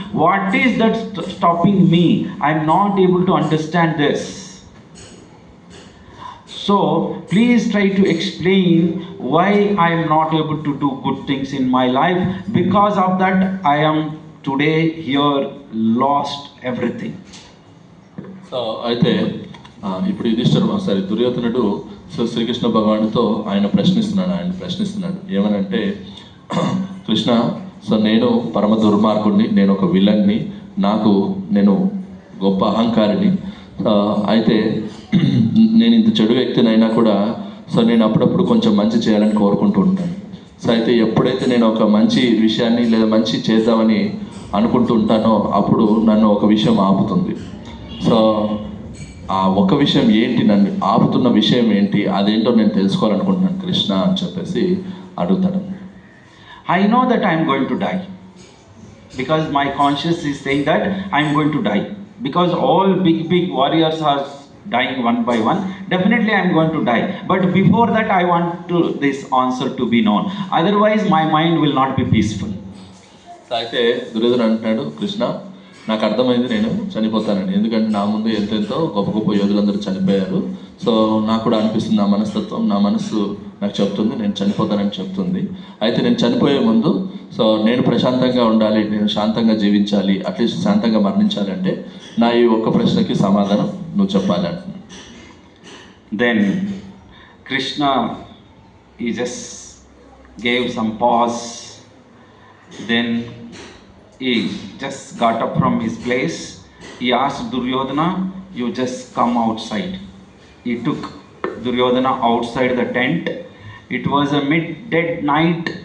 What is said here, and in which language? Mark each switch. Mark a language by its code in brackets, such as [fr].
[en] What is that stopping me? I am not able to understand this. So please try to explain why I am not able to do good things in my life. Because of that, I am today here lost everything. [te] So అయితే ఇప్పుడు దుర్యోధనుడు so Srikrishna భగవానుడితో ఆయన ప్రశ్నిస్తున్నాడు ఏమనంటే, Krishna, so నేను పరమ దుర్మార్గుడిని, నేను ఒక విలన్ని, నేను గొప్ప అహంకారిని. అయితే నేను ఇంత చెడు వ్యక్తినైనా కూడా సో నేను అప్పుడప్పుడు కొంచెం మంచి చేయాలని కోరుకుంటూ ఉంటాను. సో అయితే ఎప్పుడైతే నేను ఒక మంచి విషయాన్ని లేదా మంచి చేద్దామని అనుకుంటూ ఉంటానో అప్పుడు నన్ను ఒక విషయం ఆపుతుంది. సో ఆ ఒక విషయం ఏంటి, నన్ను ఆపుతున్న విషయం ఏంటి, అదేంటో నేను తెలుసుకోవాలనుకుంటున్నాను కృష్ణ అని చెప్పేసి అడుగుతాడు. [en] I know that I am going to die, because my conscience is saying that I am going to die, because all big warriors are dying one by one. Definitely I am going to die, but before that I want this answer to be known, otherwise my mind will not be peaceful. [te] అయితే దుర్యోధన అంటున్నాడు, కృష్ణ, నాకు అర్థమైంది నేను చనిపోతానని, ఎందుకంటే నా ముందు ఎంతెంతో గొప్ప యోధులందరూ చనిపోయారు. సో నాకు కూడా అనిపిస్తుంది, నా మనస్సు నాకు చెప్తుంది నేను చనిపోతానని చెప్తుంది. అయితే నేను చనిపోయే ముందు సో నేను ప్రశాంతంగా ఉండాలి, నేను శాంతంగా జీవించాలి, అట్లీస్ట్ శాంతంగా మరణించాలి అంటే నా ఈ ఒక్క ప్రశ్నకి సమాధానం నువ్వు చెప్పాలి అంటున్నాను. [en] Then Krishna, he just gave some pause. Then he just got up from his place. He asked Duryodhana, you just come outside. He took Duryodhana outside the tent. It was a mid-dead night.